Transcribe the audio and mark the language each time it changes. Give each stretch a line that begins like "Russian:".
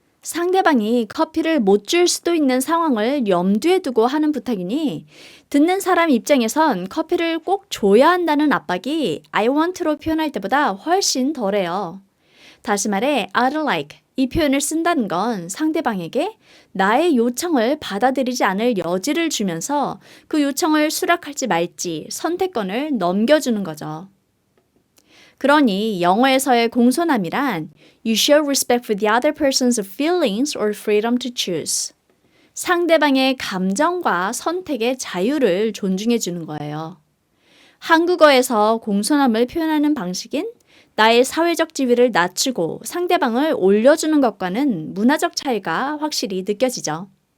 Korean: 상대방이 커피를 못 줄 수도 있는 상황을 염두에 두고 하는 부탁이니 듣는 사람 입장에선 커피를 꼭 줘야 한다는 압박이 I want로 표현할 때보다 훨씬 덜해요. 다시 말해 I'd like 이 표현을 쓴다는 건 상대방에게 나의 요청을 받아들이지 않을 여지를 주면서 그 요청을 수락할지 말지 선택권을 넘겨주는 거죠. 그러니 영어에서의 공손함이란
English: You show respect for the other person's feelings or freedom to choose.
Korean: 상대방의 감정과 선택의 자유를 존중해 주는 거예요. 한국어에서 공손함을 표현하는 방식인 나의 사회적 지위를 낮추고 상대방을 올려주는 것과는 문화적 차이가 확실히 느껴지죠.